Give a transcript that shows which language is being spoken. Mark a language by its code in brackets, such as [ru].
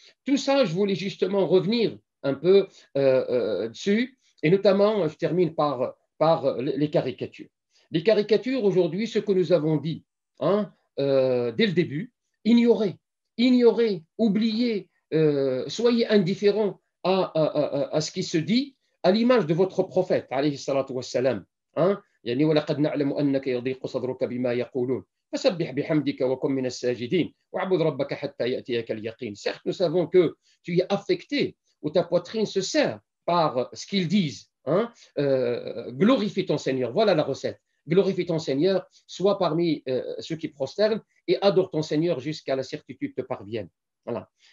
[fr] Tout ça, je voulais justement revenir un peu dessus, et notamment, je termine par les caricatures. Les caricatures, aujourd'hui, ce que nous avons dit, dès le début, ignorez, oubliez, soyez indifférents à ce qui se dit, à l'image de votre prophète, [ar] alayhi salatu wassalam. [fr] Hein? [ar] يعني ولقد نعلم أنك يضيق صدرك بما يقولون فسبح بحمدك وكن من الساجدين واعبد ربك حتى يأتيك اليقين. [fr] Certes, nous savons que tu es affecté ou ta poitrine se serre par ce qu'ils disent. Hein? Glorifie ton Seigneur. Voilà la recette. Glorifie ton Seigneur, sois parmi ceux qui prosternent et adore ton Seigneur jusqu'à la certitude te parvienne. Voilà.